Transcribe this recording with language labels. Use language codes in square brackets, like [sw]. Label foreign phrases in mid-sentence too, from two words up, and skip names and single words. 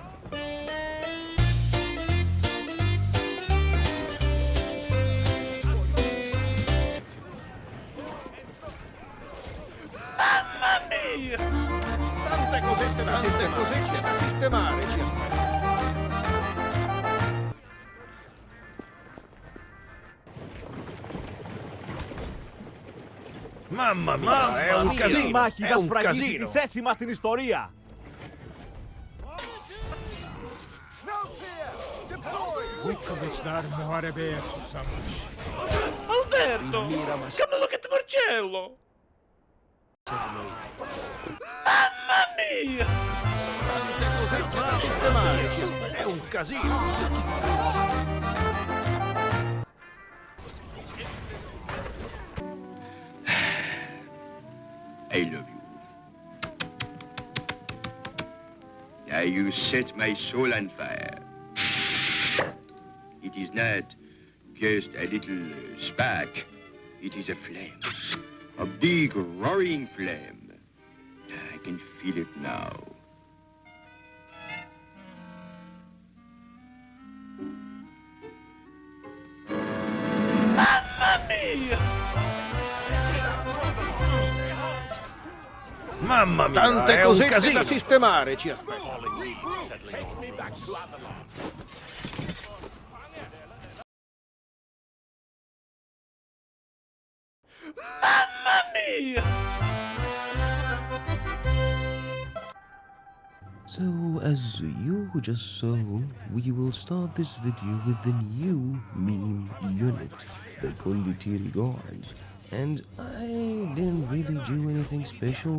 [it] Mamma mia! Tante cosette da sistemare, ci aspetta. Mamma mia, è un casino! [el] Σύμμαχοι [it] È [el] θα [it] un [el] σφραγίσει τη [it] casino! [el] θέση μας στην ιστορία! [tr] Vukovićlar muharebeye susamış. [it] Alberto! Cavolo che Marcello! Mamma mia! Tante cosette da sistemare, ci aspetta. È un casino! [en] I love you. Now you set my soul on fire. It is not just a little spark. It is a flame. A big roaring flame. I can feel it now. [it] Mamma mia! Mamma mia, tante cosette da sistemare, ci aspetta. Mamma mia! [en] So, as you just saw, we will start this video with the new meme unit, the Condottieri Guards. And I didn't really do anything special.